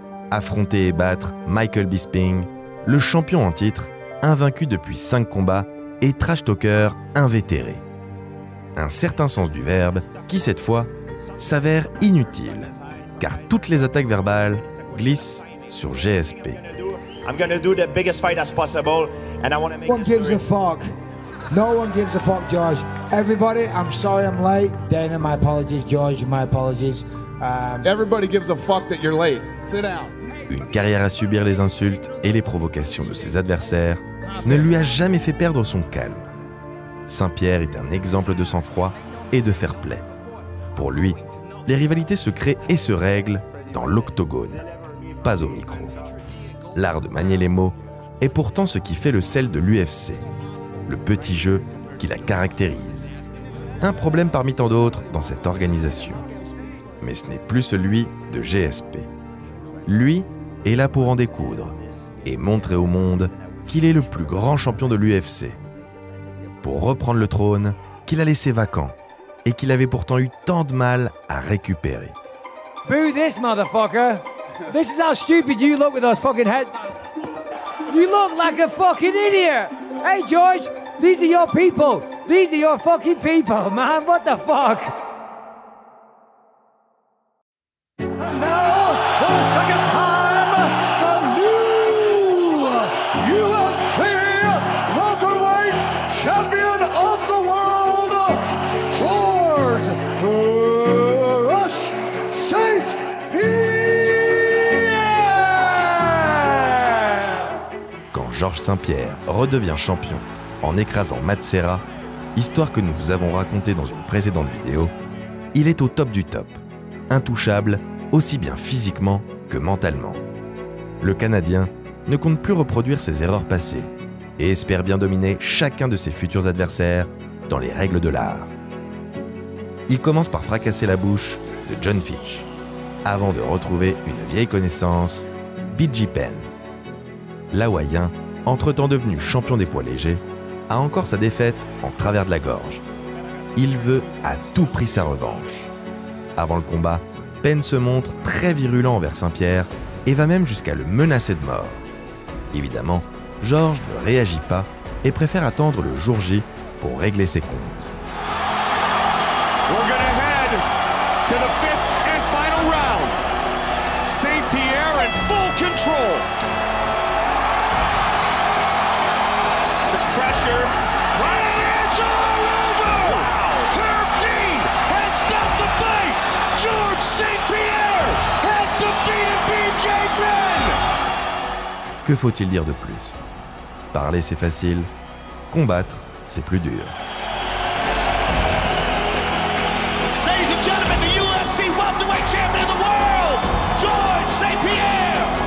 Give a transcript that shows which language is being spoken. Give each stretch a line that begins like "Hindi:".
French: Affronter et battre Michael Bisping, le champion en titre, invaincu depuis 5 combats et trash talker invétéré. Un certain sens du verbe qui, cette fois, s'avère inutile, car toutes les attaques verbales glissent sur GSP.
English: I'm gonna do the biggest fight as possible, and I want to make. No one gives a fuck. No one gives a fuck, George. Everybody, I'm sorry I'm late. Dana, my apologies. George, my apologies. Everybody gives a fuck that you're late. Sit down.
French: Une carrière à subir les insultes et les provocations de ses adversaires ne lui a jamais fait perdre son calme. St-Pierre est un exemple de sang-froid et de fair-play. Pour lui, les rivalités se créent et se règlent dans l'octogone, pas au micro. L'art de manier les mots est pourtant ce qui fait le sel de l'UFC, le petit jeu qui la caractérise. Un problème parmi tant d'autres dans cette organisation. Mais ce n'est plus celui de GSP. Lui est là pour en découdre et montrer au monde qu'il est le plus grand champion de l'UFC. Pour reprendre le trône qu'il a laissé vacant et qu'il avait pourtant eu tant de mal à récupérer.
English: Boo this, motherfucker. This is how stupid you look with those fucking head. You look like a fucking idiot. Hey, George, these are your people. These are your fucking people, man. What the fuck? Now, for the second time, the new UFC welterweight champion of the world, George Rush St. Pierre.
French: Georges Saint-Pierre redevient champion en écrasant Matt Serra, histoire que nous vous avons racontée dans une précédente vidéo, il est au top du top, intouchable aussi bien physiquement que mentalement. Le Canadien ne compte plus reproduire ses erreurs passées et espère bien dominer chacun de ses futurs adversaires dans les règles de l'art. Il commence par fracasser la bouche de John Fitch, avant de retrouver une vieille connaissance, B.J. Penn. L'Hawaïen, entre-temps devenu champion des poids légers, a encore sa défaite en travers de la gorge. Il veut à tout prix sa revanche. Avant le combat, Penn se montre très virulent envers Saint-Pierre et va même jusqu'à le menacer de mort. Évidemment, Georges ne réagit pas et préfère attendre le jour J pour régler ses comptes.
English: We're gonna head to the fifth and final round. Saint-Pierre in full control. The pressure. It's all over! Wow. Herb Dean has stopped the fight! George Saint-Pierre has defeated B.J. Penn!
French: Que faut-il dire de plus? Parler c'est facile, combattre c'est plus dur.
English: Ladies and gentlemen, the UFC welterweight champion of the world, George Saint-Pierre!